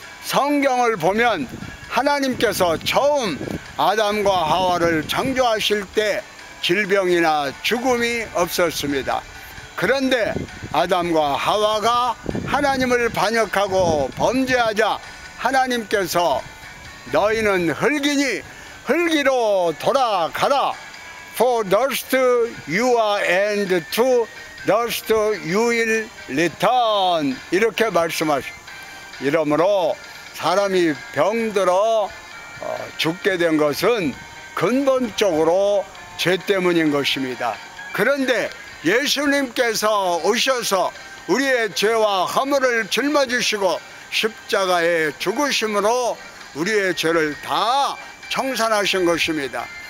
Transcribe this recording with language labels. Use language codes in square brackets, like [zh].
[ko] 성경을 보면 하나님께서 처음 아담과 하와를 창조하실 때 질병이나 죽음이 없었습니다. 그런데 아담과 하와가 하나님을 반역하고 범죄하자 하나님께서 너희는 흙이니 흙이로 돌아가라. [en] For dust you are and to dust you will return. [ko] 이렇게 말씀하십니다. 이러므로 사람이 병들어 죽게 된 것은 근본적으로 죄 때문인 것입니다. 그런데 예수님께서 오셔서 우리의 죄와 허물을 짊어지시고 십자가에 죽으심으로 우리의 죄를 다 청산하신 것입니다.